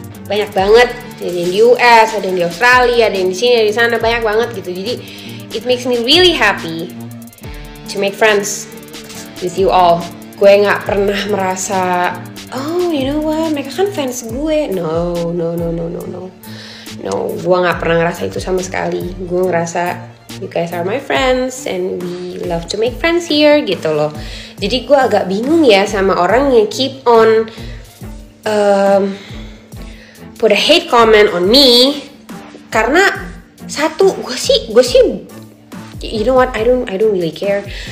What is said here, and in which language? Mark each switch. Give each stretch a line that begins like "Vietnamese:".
Indonesian: Banyak banget, ada yang di US, ada yang di Australia, ada yang di sini, ada di sana, banyak banget gitu. Jadi
English: it makes me really happy to make friends with you all.
Indonesian: Gue nggak pernah merasa,
English: oh you know what,
Indonesian: mereka kan fans gue. No, gue nggak pernah ngerasa itu sama sekali. Gue ngerasa
English: you guys are my friends and we love to make friends here
Indonesian: gitu loh. Jadi gue agak bingung ya sama orang yang
English: keep on put a hate comment on me,
Indonesian: karena satu gue sih
English: you know what, I don't really care.